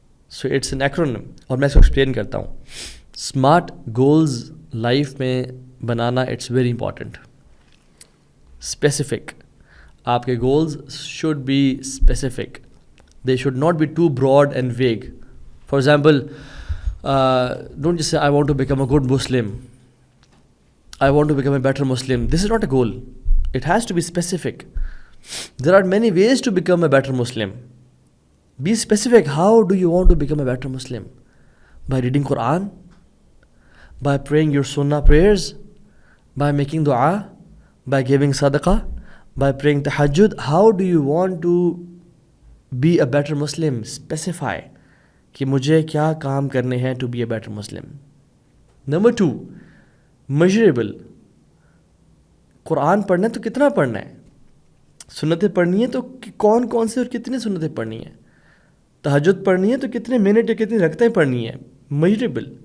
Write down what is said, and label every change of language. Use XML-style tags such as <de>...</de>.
<en>so it's an acronym,</en> <ur>اور میں اس کو ایکسپلین کرتا ہوں. اسمارٹ گولز لائف میں بنانا</ur> <en>It's very important. Specific,</en> <ur>آپ کے</ur> <en>Goals should be specific, they should not be too broad and vague. For example, don't just say I want to become a good Muslim, I want to become a better Muslim. This is not a goal, it has to be specific. There are many ways to become a better Muslim. Be specific, how do you want to become a better Muslim? By reading Quran, by praying your sunnah prayers, by making dua, by giving sadaqah, by praying tahajjud. How do you want to be a better Muslim?</en> <ur>Specify کہ مجھے کیا کام کرنے ہیں</ur> <en>to be a better Muslim. Number 2, measurable.</en> <ur>قرآن پڑھنا ہے تو کتنا پڑھنا ہے, سنتیں پڑھنی ہے تو کون کون سے اور کتنی سنتیں پڑھنی ہیں, تہجد پڑھنی ہے تو کتنے منٹ یا کتنی رکعتیں پڑھنی ہیں. measurable.</ur>